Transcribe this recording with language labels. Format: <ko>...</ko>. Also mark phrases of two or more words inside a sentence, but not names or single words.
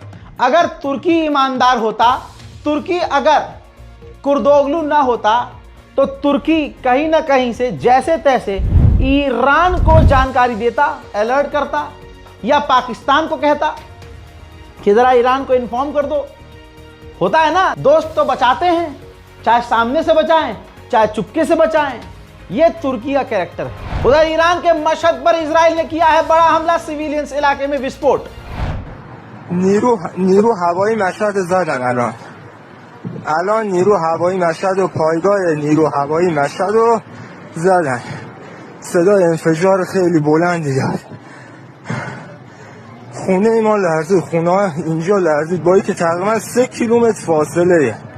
<hi>अगर तुर्की ईमानदार होता, तुर्की अगर कुर्दोगलू ना होता, तो तुर्की कहीं ना कहीं से जैसे तैसे ईरान को जानकारी देता, अलर्ट करता, या पाकिस्तान को कहता कि जरा ईरान को इन्फॉर्म कर दो। होता है ना, दोस्त तो बचाते हैं, चाहे सामने से बचाएं चाहे चुपके से बचाएं। ये तुर्की का कैरेक्टर है। उधर ईरान के मशहद पर इजराइल ने किया है बड़ा हमला, सिविलियंस इलाके में विस्फोट।</hi> <fa>نیرو هوایی مشهد زدن. الان نیرو هوایی مشهد و پایگاه نیرو هوایی مشهد رو زدن. صدای انفجار خیلی بلندی داد. خونه ما لرزید، خونه اینجا لرزید، با اینکه تقریبا 3 کیلومتر فاصله.</fa>